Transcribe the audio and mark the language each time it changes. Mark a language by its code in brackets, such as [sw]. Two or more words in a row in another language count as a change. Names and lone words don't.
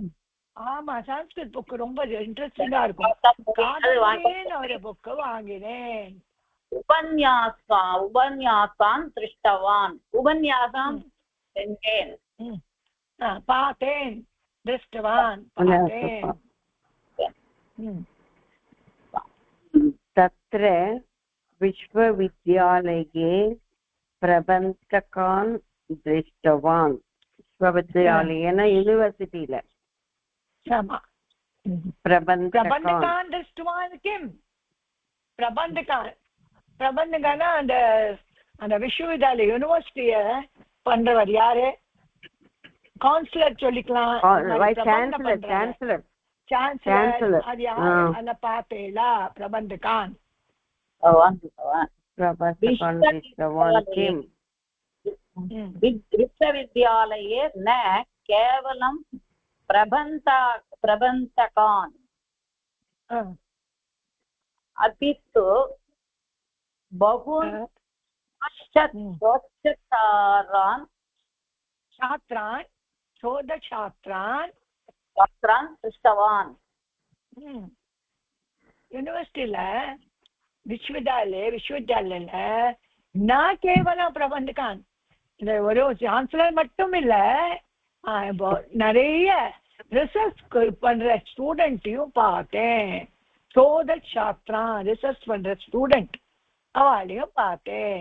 [ta] ஆமா, சான்ஸ்கிரிட் புக் ரொம்ப இன்ட்ரெஸ்டிங்கா இருக்கும். ஒரு புக் வாங்கினேன். [sa] उपन्यासान् दृष्टवान्. [ta] உபன்யாசம் செஞ்சேன். பார்த்தேன். திருஷ்டவான் பார்த்தேன். [sa] तत्र विश्वविद्यालये प्रबन्धकान् दृष्टवान्. विश्वविद्यालयेन यूनिवर्सिटीல. [ta] ஆமா, [sa] प्रबन्धकान् दृष्टुवान् किम् प्रबन्धकाना [ta] அந்த அந்த விஸ்வவித்யாலய யூனிவர்சிட்டிய பண்றவர் யாரு? கவுன்சிலர் சொல்லிக்கலாம், சான்சலர். அது யாரு? அந்த பாத்தேலா பிரபந்தகான். [sa] विश्वविद्यालये न केवलं प्रबन्धकान् अपि तु बहून् शोधछात्रान् दृष्टवान्. [ta] यूनिवर्सिटीல விஸ்வவித்யாலயில [sa] न केवलम् प्रबन्धकान् [ta] இந்த ஒரு சான்சலர் மட்டும் இல்ல, நிறைய ரிசர்ச் பண்ற ஸ்டூடெண்ட்டையும் பார்த்தேன். [sa] शोध छात्रा [ta] ரிசர்ச் பண்ற ஸ்டூடெண்ட் அவளையும் பார்த்தேன்.